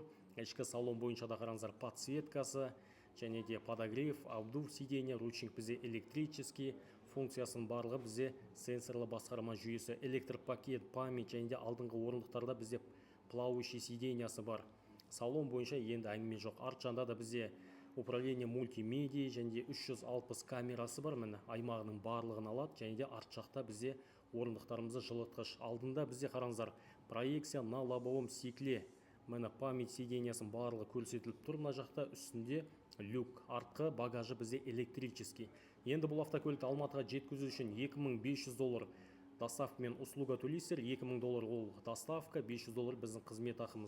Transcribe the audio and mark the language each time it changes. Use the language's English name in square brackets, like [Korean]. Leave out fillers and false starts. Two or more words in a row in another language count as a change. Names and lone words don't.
[Kazakh] Ішкі салон бойынша да қараңыздар, подсветкасы және де [Russian] подогрев, обдув сиденья, [Kazakh] ручник бізде электрический, функциясының барлығы бізде сенсорлы басқарма жүйесі, электропакет, память және де алдыңғы орындықтарда бізде плавающий сиденьясы бар. Салон бойынша енді әңгіме жоқ. Арт жағында да бізде [Russian] управление мультимедиа [Kazakh] және де 360 камерасы бар. Міне аймағының барлығын алады және де арт жақта бізде орындықтарымызды жылытқыш. Алдында бізде қараңыздар, [Russian] проекция на лобовом стекле. [Kazakh] Міне память сиденьясын барлығы көрсетіліп тұр. Мына жақта үстінде люк, артқы багажы бізде электрический. Енді бұл автокөлікті Алматыға жеткізу үшін $2500 доставкамен услуга төлейсіздер. $2000 ол доставка, $500 біздің қызмет ақымыз.